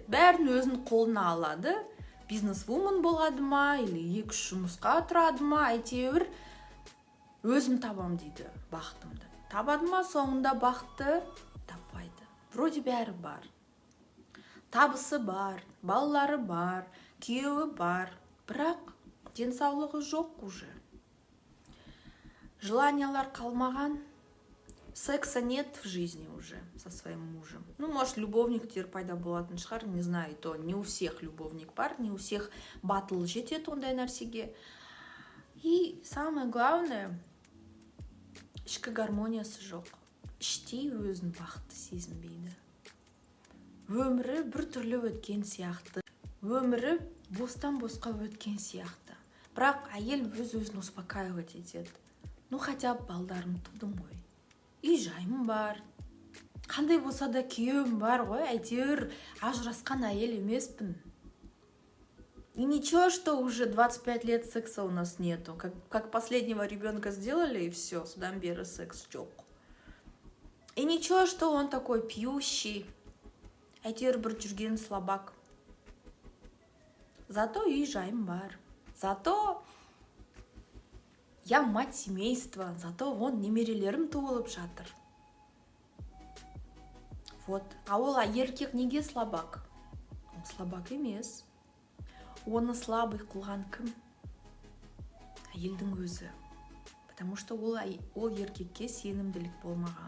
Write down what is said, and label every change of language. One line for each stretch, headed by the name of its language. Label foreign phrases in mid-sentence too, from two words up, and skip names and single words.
Kazakh: Бәрін өзінің қолына алады. Бизнес-вумен болады ма, или 2-3 жұмысқа тұрады ма, әйтеуір өзім табам дейді бақытымды. Табады ма, соңында бақытты таппайды. Вроде бәрі бар. Табысы бар, балалары бар, күйеуі бар, бірақ денсаулығы жоқ уже. Желаниялар қалмаған,
Russian: секса нет в жизни уже со своим мужем. Ну, может,
Kazakh: любовниктер пайда болатын шығар,
Russian: не знаю, то не у всех любовник бар, не у всех
Kazakh: батыл жетеді ондай нәрсеге.
Russian: И самое главное,
Kazakh: ішкі гармониясы жоқ. Іштей өзін бақытты сезінбейді. Өмірі бір түрлі өткен сияқты. Өмірі бостан-босқа өткен сияқты. Бірақ әйел өз-өзін успокаивать етеді.
Russian: Ну, хотя
Kazakh: балдарым тудым ғой. Үй жайым бар. Қандай болса да күйеуім бар ғой, әйтеуір ажырасқан әйел емеспін.
Russian: И ничего, что уже 25 лет секса у нас нету. Как последнего ребенка сделали, и все,
Kazakh: содан бері секс жоқ.
Russian: И ничего, что он такой пьющий.
Kazakh: Әйтеуір бір жүрген слабак. Зато үй жайым бар.
Russian: Зато я мать семейства. Зато вон
Kazakh: немерелерім туылып жатыр. Вот. А ол еркек неге слабак?
Russian: Он слабак
Kazakh: емес. Оны слабый қылған кім? Әйелдің өзі.
Russian: Потому что
Kazakh: ол еркекке сенімділік болмаған.